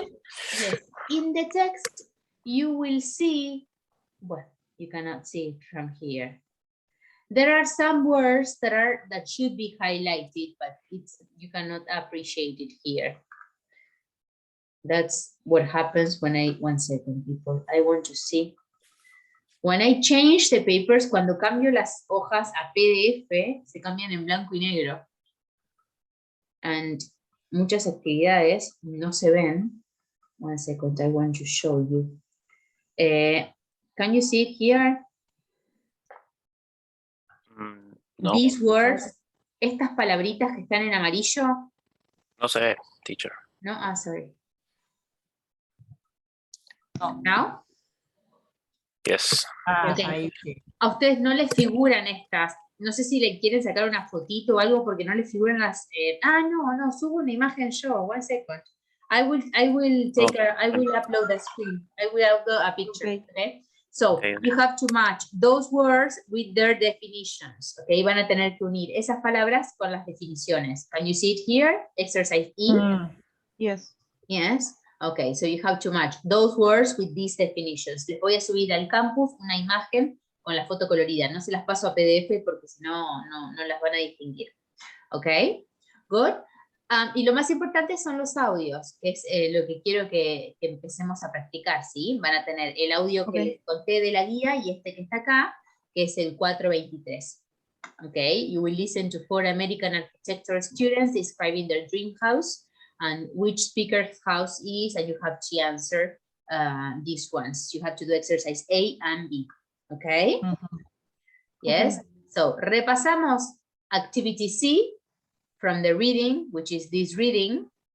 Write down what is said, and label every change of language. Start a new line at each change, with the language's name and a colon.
English: then, yes, in the text, you will see, well, you cannot see it from here. There are some words that should be highlighted, but you cannot appreciate it here. That's what happens when 1 second, people. I want to see. When I change the papers,
Spanish: cuando cambio las hojas a PDF, se cambian en blanco y negro. And muchas actividades no se ven.
English: 1 second, I want to show you. Can you see it here? No. These words,
Spanish: estas palabritas que están en amarillo. No se ve, teacher.
English: No, sorry. No. Now? Yes. Ah, Ok.
Spanish: ahí sí. A ustedes no les figuran estas. No sé si le quieren sacar una fotito o algo porque no les figuran las. No, subo una imagen yo.
English: 1 second. I will take I will upload a screen. I will upload a picture. Okay. Okay. So Okay. you have to match those words with their definitions.
Spanish: Okay. Van a tener que unir esas palabras con las definiciones.
English: Can you see it here? Exercise E. Mm. Yes. Yes. Okay, so you have to match those words with these definitions.
Spanish: Les voy a subir al campus una imagen con la foto colorida. No se las paso a PDF porque si no, no las van a distinguir.
English: Ok, good.
Spanish: Y lo más importante son los audios, que es lo que quiero que empecemos a practicar, ¿sí? Van a tener el audio que
English: Ok.
Spanish: les conté de la guía y este que está acá, que es el 423.
English: Okay, you will listen to 4 American architecture students describing their dream house and which speaker's house is, and you have to answer these ones. You have to do exercise A and B, okay? Mhm. Yes, so
Spanish: repasamos
English: activity C from the reading, which is this reading.